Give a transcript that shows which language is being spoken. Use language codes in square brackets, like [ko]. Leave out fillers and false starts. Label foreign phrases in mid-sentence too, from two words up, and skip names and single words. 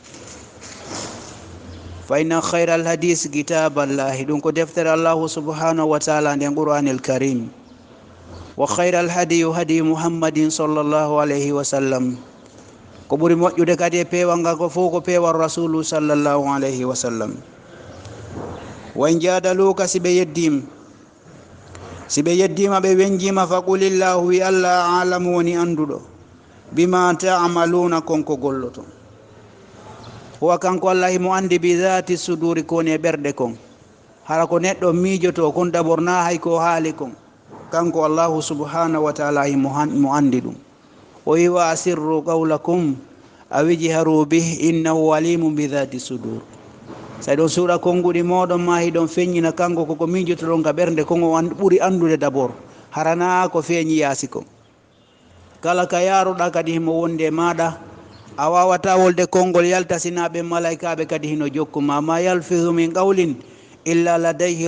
[ar] فإن خير الحديث كتاب الله [ff] ɗum ko deftere [ar] الله سبحانه وتعالى [ff] nden [ar] القرآن الكريم وخير الهدي هدي محمد صلى الله عليه وسلم [ff] ko ɓuri moƴƴude kadi e peewal ngal ko fof ko peewal [ar] رسول صلى الله عليه وسلم وإن جادلوك [ff] si ɓe yeddima ɓe wenjima faqulillahu wi [ar] الله أعلم [ff] woni anduɗo [ar] بما تعملون [ff] konko golloto huwa kanko allah himo andi [ar] بذات الصدور [ff] koni e ɓerɗe kon hara ko neɗɗo miijoto kon d'abord na hay ko haali kon kanko [ar] الله سبحانه وتعالى [ff] himo andi ɗum o wi [ar] وأسروا قولكم أو اجهروا به إنه عليم بذات الصدور [ff] sa ɗon suuɗa konnguɗi moɗon ma hiɗon feññina kanko koko miijotoɗon ka ɓernde kon o ɓuri andude d'abord harana ko feeñi yaasi kon kala ka yaruɗa kadi himo wonde maɗa a wawata wolde konngol yalta sinaɓe malaikaɓe kadi hino jokkuma [ar] ما يلفظ من قول إلا لديه